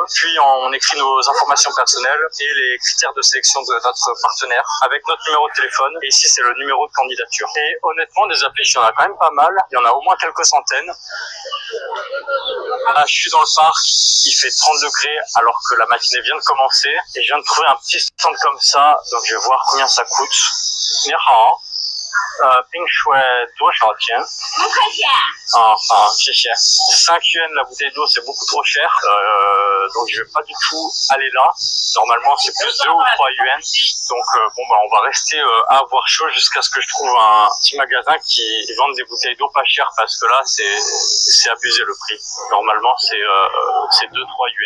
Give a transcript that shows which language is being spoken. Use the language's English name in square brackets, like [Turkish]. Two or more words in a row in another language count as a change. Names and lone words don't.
[French] Puis on écrit nos informations personnelles et les critères de sélection de notre partenaire avec notre numéro de téléphone. Et ici, c'est le numéro de candidature. Et honnêtement, des affiches, il y en a quand même pas mal. Il y en a au moins quelques centaines. Là, je suis dans le parc, il fait 30 degrés alors que la matinée vient de commencer et je viens de trouver un petit stand comme ça, donc je vais voir combien ça coûte. [Chinese] 你好，冰水多少钱？5块钱。啊，好，谢谢。 [French] 5 yuan la bouteille d'eau, c'est beaucoup trop cher, donc je vais pas du tout aller là. Normalement, c'est plus 2 ou 3 yuan. Donc bon, bah, on va rester à avoir chaud jusqu'à ce que je trouve un petit magasin qui vende des bouteilles d'eau pas chères parce que là, c'est abusé le prix. Normalement, c'est 2-3 yuan.